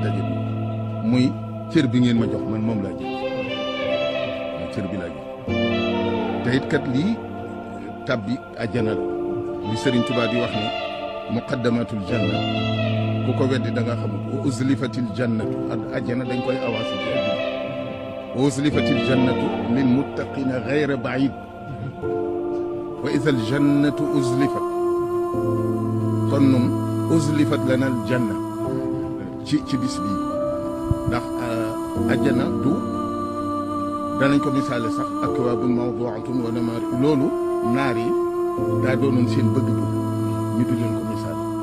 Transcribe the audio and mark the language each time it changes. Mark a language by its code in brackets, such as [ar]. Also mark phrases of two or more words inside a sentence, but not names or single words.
[wo] daje bi muy cër bi ngeen ma jox man moom laa jël cër bi laa jël te it kat lii tabbi àjjana la li Sëriñ Tuubaa di wax ne [ar] مقدمة الجنة [wo] ku ko weddi da nga xamul [ar] وأزلفت [wo] jannatu àjjana dañ koy avancé ci àddina [ar] وأزلفت الجنة للمتقين غير بعيد وإذا الجنة أزلفت [wo] kon nun [ar] أزلفت لنا الجنة [wo] ci bis bii ndax àjjana du danañ ko misaale sax [ar] أكواب موضوعة ونمارق [wo] loolu naar yi daa doonoon seen bëgg-bëgg ñu di leen ko misaale